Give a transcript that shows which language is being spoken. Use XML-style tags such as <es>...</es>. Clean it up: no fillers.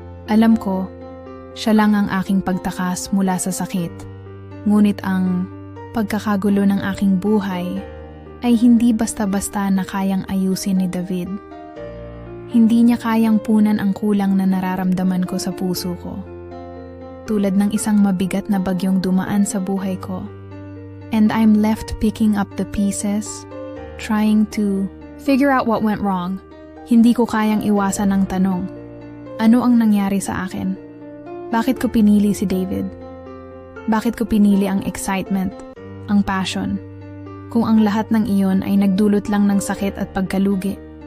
<tl>Alam ko, siya lang ang aking pagtakas mula sa sakit, ngunit ang pagkakagulo ng aking buhay ay hindi basta-basta na kayang ayusin ni David. Hindi niya kayang punan ang kulang na nararamdaman ko sa puso ko. Tulad ng isang mabigat na bagyong dumaan sa buhay ko.</tl> <en>And I'm left picking up the pieces, trying to figure out what went wrong.</en> <tl>Hindi ko kayang iwasan ang tanong, ano ang nangyari sa akin? Bakit ko pinili si David? Bakit ko pinili ang excitement, ang passion, kung ang lahat ng iyon ay nagdulot lang ng sakit at pagkalugi?</tl>